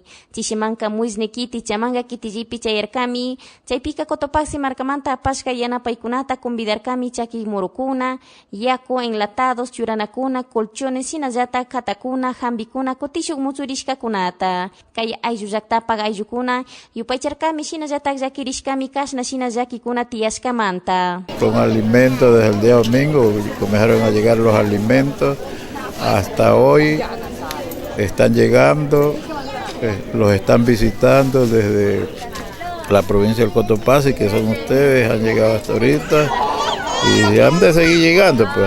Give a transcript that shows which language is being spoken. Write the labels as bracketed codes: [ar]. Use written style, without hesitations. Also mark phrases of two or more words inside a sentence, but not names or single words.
[qu] Chishimanka muisni kiti chamanga kitijipi chayarkami, chaypika Cotopaxi marcamanta apashka yanapaykunata kumbidarkami chaki murukuna, yaku enlatados, churanakuna, colchones, sinallata katakuna, jambikuna, kotishuk muchurishkakunata. Kay ayllu llaqtapak ayllukuna yupaycharkami shinallatak llakirishkami kashna shinallakikuna tiyashkamanta. [es] Con alimentos desde el día domingo comenzaron a llegar los alimentos, hasta hoy están llegando, los están visitando desde la provincia del Cotopaxi, que son ustedes, han llegado hasta ahorita y han de seguir llegando, pues.